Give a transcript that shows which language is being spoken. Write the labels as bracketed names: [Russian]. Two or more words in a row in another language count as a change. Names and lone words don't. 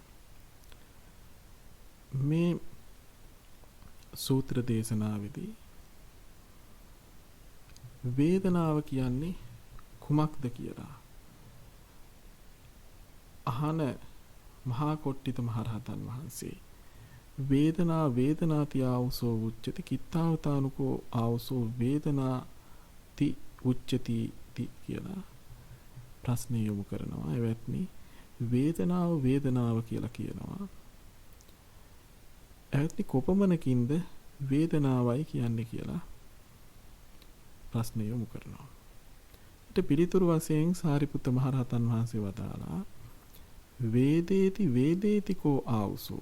[Sinhala] මේ සූත්‍ර දේශනාවේදී වේදනාව කියන්නේ කුමක්ද කියලා අහන මහා කොට්ටිත මහරහතන් වහන්සේ [Pali] වේදනාති ආවසෝ උච්චති කිත්තාවතානුකෝ ආවසෝ වේදනාති උච්චති [Sinhala] කියලා ප්‍රශ්නය යොමු කරනවා. එවත්නි වේදනාව කියලා කියනවා. එවත්නි කොපමණකින්ද වේදනාවයි කියන්නේ කියලා ප්‍රශ්නය යොමු කරනවා. ඊට පිළිතුරු වශයෙන් සාරිපුත්ත මහරහතන් වහන්සේ වදාළා [Pali] වේදේති කෝ ආවසෝ.